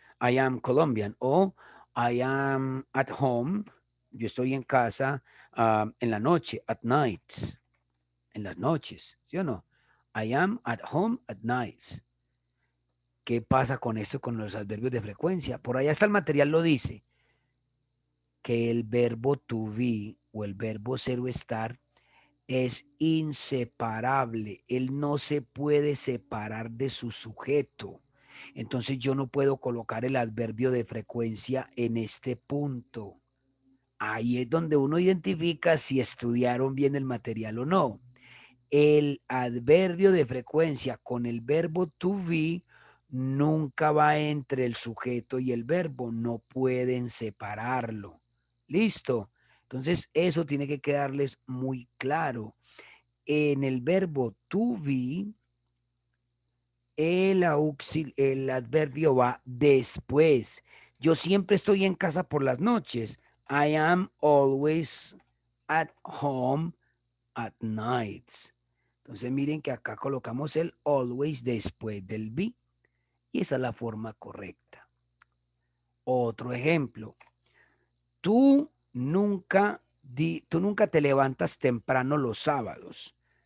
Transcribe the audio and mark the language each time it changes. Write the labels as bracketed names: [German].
[English] I am Colombian [Spanish] o [English] I am at home. [Spanish] Yo estoy en casa en la noche, [English] at nights, [Spanish] en las noches, ¿sí o no? [English] I am at home at nights. [Spanish] ¿Qué pasa con esto, con los adverbios de frecuencia? Por allá está el material, lo dice, que el verbo to be o el verbo ser o estar es inseparable. Él no se puede separar de su sujeto. Entonces yo no puedo colocar el adverbio de frecuencia en este punto. Ahí es donde uno identifica si estudiaron bien el material o no. El adverbio de frecuencia con el verbo to be nunca va entre el sujeto y el verbo. No pueden separarlo. ¿Listo? Entonces eso tiene que quedarles muy claro. En el verbo to be, el adverbio va después. Yo siempre estoy en casa por las noches. [English] I am always at home at nights. [Spanish] Entonces miren que acá colocamos el always después del be. Y esa es la forma correcta. Otro ejemplo. Tú nunca te levantas temprano los sábados.